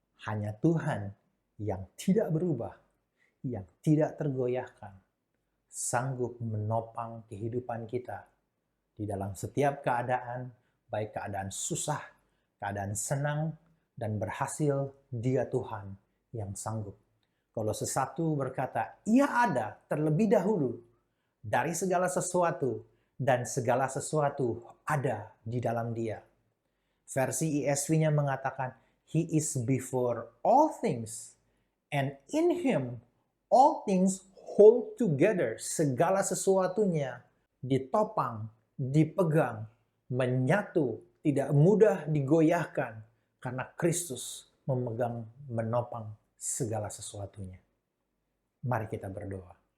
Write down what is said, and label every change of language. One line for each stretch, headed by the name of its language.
Indonesian: Hanya Tuhan yang tidak berubah, yang tidak tergoyahkan, sanggup menopang kehidupan kita di dalam setiap keadaan, baik keadaan susah, keadaan senang, dan berhasil. Dia Tuhan yang sanggup. Kolose 1 berkata, ia ada terlebih dahulu dari segala sesuatu, dan segala sesuatu ada di dalam Dia. Versi ESV-nya mengatakan,
English: He is before all things, and in Him all things hold together.
Indonesian: Segala sesuatunya ditopang, dipegang, menyatu, tidak mudah digoyahkan, karena Kristus memegang, menopang segala sesuatunya. Mari kita berdoa.